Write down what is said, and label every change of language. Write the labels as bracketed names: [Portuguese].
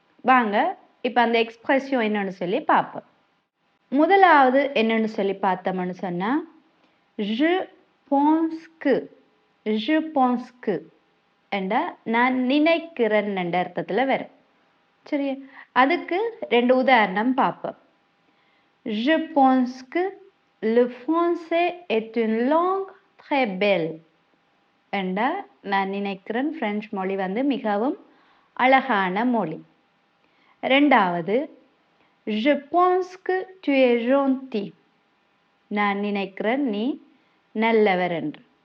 [Tamil] வாங்க இப்போ அந்த எக்ஸ்பிரஷன் என்னன்னு சொல்லி பார்ப்போம். முதலாவது என்னன்னு சொல்லி பார்த்தோம்னு சொன்னால் [French] je pense que, je pense que [Tamil] என்ற நான் நினைக்கிறேன் என்ற அர்த்தத்தில் வரும். சரி, அதுக்கு 2 உதாரணம் பார்ப்போம். [French] Je pense que le français est une langue très belle [Tamil] என்ற நான் நினைக்கிறேன் பிரெஞ்சு மொழி மிகவும் அழகான மொழி. ரெண்டாவது, [French] je pense que tu es gentil, [Tamil] நான் நினைக்கிறேன் நீ நல்லவர் என்று.